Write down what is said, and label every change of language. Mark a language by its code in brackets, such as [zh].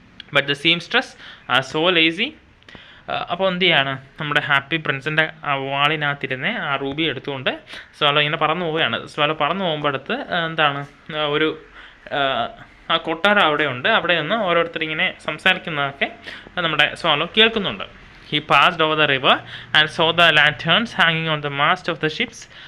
[en] But the seamstress are so lazy. [ml] അപ്പോൾ എന്ത് ചെയ്യാണ്, നമ്മുടെ ഹാപ്പി പ്രിൻസിൻ്റെ ആ വാളിനകത്തിരുന്ന് ആ റൂബി എടുത്തുകൊണ്ട് സ്വാലോ ഇങ്ങനെ പറന്നു പോവുകയാണ്. സ്വാലോ പറന്നു പോകുമ്പോൾ അടുത്ത് എന്താണ്, ഒരു ആ കൊട്ടാരം അവിടെയുണ്ട്. അവിടെ നിന്ന് ഓരോരുത്തരിങ്ങനെ സംസാരിക്കുന്നതൊക്കെ നമ്മുടെ സ്വാലോ കേൾക്കുന്നുണ്ട്. [en] He passed over the river and saw the lanterns hanging on the mast of the ships.